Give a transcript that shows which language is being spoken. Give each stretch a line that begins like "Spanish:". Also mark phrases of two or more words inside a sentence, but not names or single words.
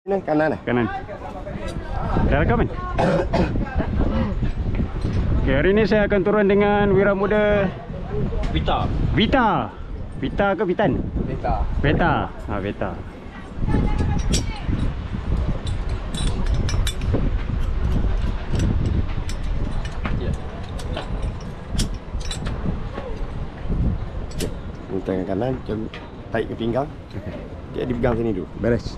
Malay: Ini kanan lah. Kanan. Dah rekam kan? Okay, hari ni saya akan turun dengan Wira Muda Vita. Vita. Vita ke Vitan? Vita. Vita. Ha, Vita. Tangan kanan, tarik ke pinggang. Dia dipegang sini dulu. Beres.